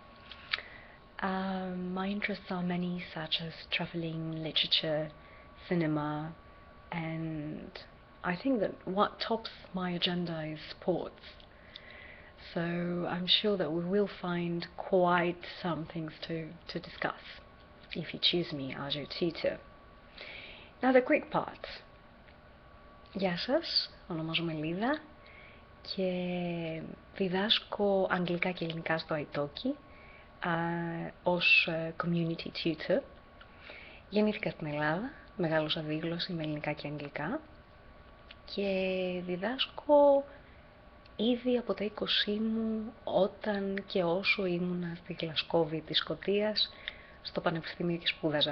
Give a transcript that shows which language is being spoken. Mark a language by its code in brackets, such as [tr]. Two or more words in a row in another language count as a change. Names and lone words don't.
[en] My interests are many, such as traveling, literature, cinema, and I think that what tops my agenda is sports. So I'm sure that we will find quite some things to discuss if you choose me as your tutor. Now the Greek part. [el] Γεια σας, ονομάζομαι Λίδα και διδάσκω αγγλικά και ελληνικά στο italki ως [en] community tutor. [el] Γεννήθηκα στην Ελλάδα, μεγάλωσα δίγλωση με ελληνικά και αγγλικά και διδάσκω ήδη από τα 20 μου όταν και όσο ήμουνα στη Γλασκόβη της Σκωτίας στο Πανεπιστήμιο και σπούδαζα.